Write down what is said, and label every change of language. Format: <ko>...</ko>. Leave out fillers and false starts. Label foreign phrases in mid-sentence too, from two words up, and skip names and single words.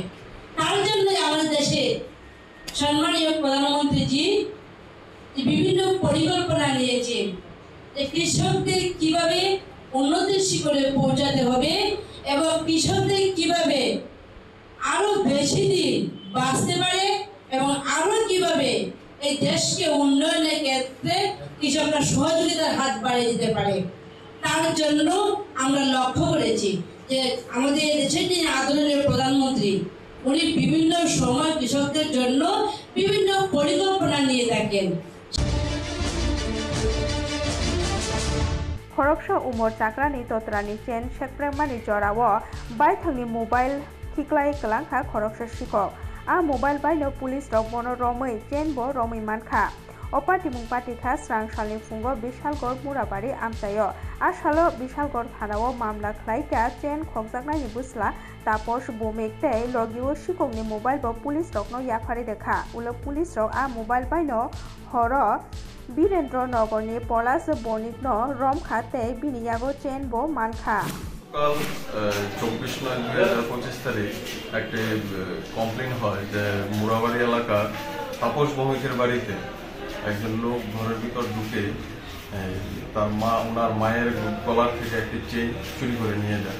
<bn>তার জন্য আমাদের দেশে সম্মানীয় প্রধানমন্ত্রীজি বিভিন্ন পরিকল্পনা নিয়েছে যে কৃষকদের কিভাবে উন্নতির শিখরে পৌঁছাতে হবে এবং কৃষকদের কিভাবে আরো বেশি দিন বাঁচতে পারে এবং আরো কিভাবে এই দেশকে উন্নয়নের ক্ষেত্রে কৃষকরা সহযোগিতার হাত বাড়িয়ে দিতে পারে। তার জন্য আমরা লক্ষ্য করেছি যে আমাদের দেশের যিনি আদরণীয় প্রধানমন্ত্রী উনি বিভিন্ন সময় কৃষকদের জন্য বিভিন্ন পরিকল্পনা নিয়ে থাকেন।</bn> <trp>खरकसा उमर चाक्रानि तत्रानि चेन सेक्रेमानि जराव बायथांनि मोबाइल थिक्लाय कलांखा खरकसा शिखक आ मोबाइल बायनो पुलिस रक बनो रमै चेन बो रमै मानखा अपाटिमुं पाटिखा स्रांसालनि फुंगो बिशालगढ़ मुराबारि आमचायो आसालो बिशालगढ़ थानाव मामला खलाइका चेन खगजाकनायनि बुस्ला तापस भौमिक तै लगियो सिकंनि मोबाइल बो पुलिस रकनो याफारि देखा उलो पुलिस रक आ मोबाइल बायनो हर वीरेंद्र नगरनि पलाश बनिकनो रमखा तै बिनियागो चेन बो मानखा</trp> <bn>কাল 24/9/2025 তারিখ একটি কমপ্লেন হয় যে মুরাবাড়ি এলাকার তাপস ভৌমিকের বাড়িতে একজন লোক ঘরের ভিতর ঢুকে তার ওনার মায়ের গলার থেকে একটি চেইন চুরি করে নিয়ে যায়।</bn>